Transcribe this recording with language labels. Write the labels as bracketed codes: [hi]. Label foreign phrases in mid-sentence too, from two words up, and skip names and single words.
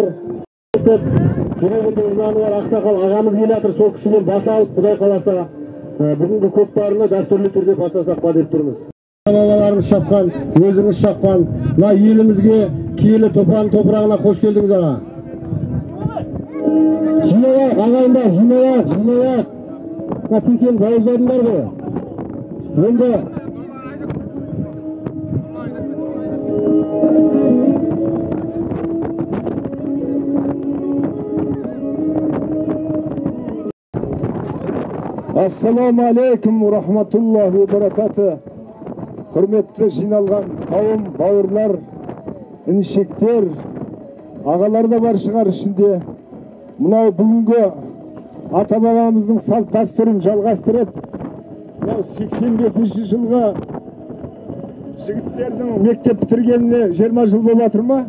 [kk] Жүрегінде иманы бар ақсақал ағамыз келе жатыр, сол кісіден бата алып, Құдай қаласа бүгінгі көкпарыны дәстүрлі түрде бастасақ па деп тұрмыз. Балаларыңыз шапқан, өзіңіз шапқан, мына елімізге киелі топан топырағына қош келдіңіз аға. Жинайық, ағайындар, жинайық. Текен бауыздадыңдар ғой. [ar] Енді السلام عليكم ورحمة الله وبركاته. [kk] Құрметті жиналған қауым, бауырлар, інішектер, ағалар да бар шығар ішінде. Мынау бүгінгі ата-бабамыздың салт дәстүрін жалғастырып, 85 жылға жігіттердің мектеп бітіргеніне 20 жыл болып жатыр ма?